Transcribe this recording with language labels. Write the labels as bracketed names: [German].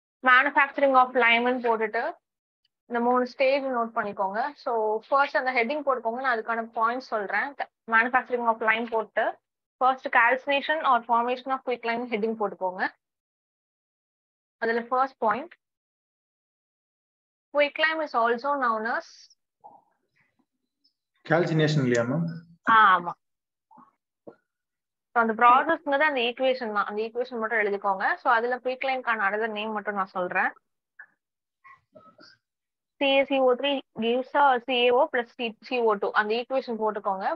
[Tamil] Manufacturing of லைம்னு போட்டுட்டு இந்த 3 stage note பண்ணிக்கோங்க. ஸோ ஃபர்ஸ்ட் அந்த ஹெட்டிங் போட்டுக்கோங்க, நான் அதுக்கான பாயிண்ட் சொல்றேன். மேனுஃபேக்சரிங் ஆஃப் லைம் போட்டு first calcination R formation of quick Lime heading போட்டுக்கோங்க. [English] அதுல first point, quick lime is also known as [Tamil] calcination இல்லையா மேம்? ஆமா. அந்த ப்ராசஸ்ங்கிறது அந்த ஈக்குவேஷன் தான். அந்த ஈக்குவேஷன் மட்டும் எழுதிக்கோங்க. ஸோ அதுல குயிக் லைம்க்கான அனதர் நேம் மட்டும் நான் சொல்றேன். [English] CaCO3 gives CaO plus CO2 [Tamil] அந்த ஈக்குவேஷன் போட்டுக்கோங்க.